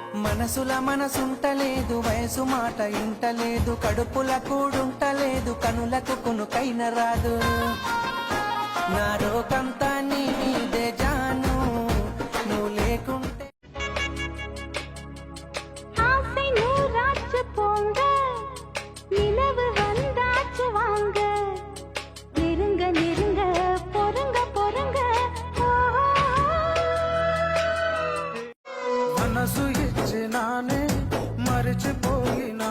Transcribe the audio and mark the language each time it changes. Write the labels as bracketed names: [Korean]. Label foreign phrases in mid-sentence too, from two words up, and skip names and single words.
[Telugu] మనసుల మనసుంటలేదు, వయసు మాట ఇంటలేదు, కడుపుల కూడుంటలేదు, కనులకు కునుకైన రాదు. నా రోకంతా నీ మీదే జాను, నువ్వు లేకుంటే [Tamil] ஆசை நூறாச்சு போங்க, நிலவு வந்தாச்சு வாங்க, நெருங்க நெருங்க பொறுங்க பொறுங்க. [Telugu] మనసు ఇచ్చినానే మరిచిపోయి